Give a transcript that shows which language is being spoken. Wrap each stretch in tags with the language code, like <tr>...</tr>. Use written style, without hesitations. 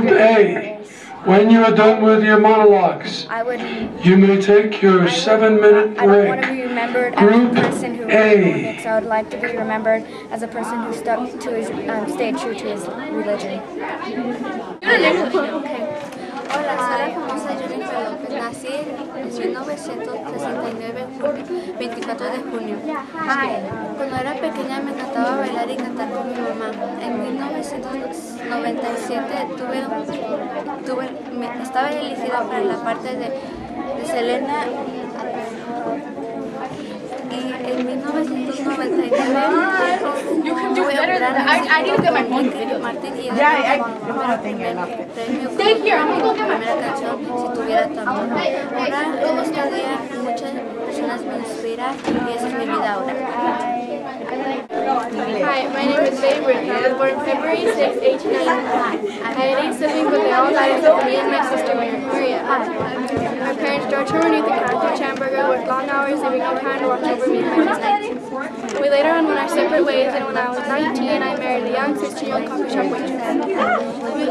<en>Group A, when you are done with your monologues, you may take your 7-minute break. I don't want to be remembered as a person who ran Olympics. I would like to be remembered as a person who stuck to his, stayed true to his religion.</en> <es>Hola, soy la famosa Jennifer López. Nací en 1969, 24 de junio. Cuando era pequeña me encantaba bailar y cantar con mi mamá. En 1997 estaba elegida para la parte de Selena. Y en 1999 Martín y la primera canción Si tuviera tu amor. Ahora en este día muchas personas me inspiran y esa es mi vida ahora.</es> <en>Hi, my name is Babe Ruth. I was born February 6, 1899. I had 8 siblings, but they all died except for me and my sister Maria. My parents, George Herman and Kathy Chamberger, worked long hours, leaving no time to watch over me and my sister. We later on went our separate ways, and when I was 19, I married a young 16-year-old coffee shop waitress.</en>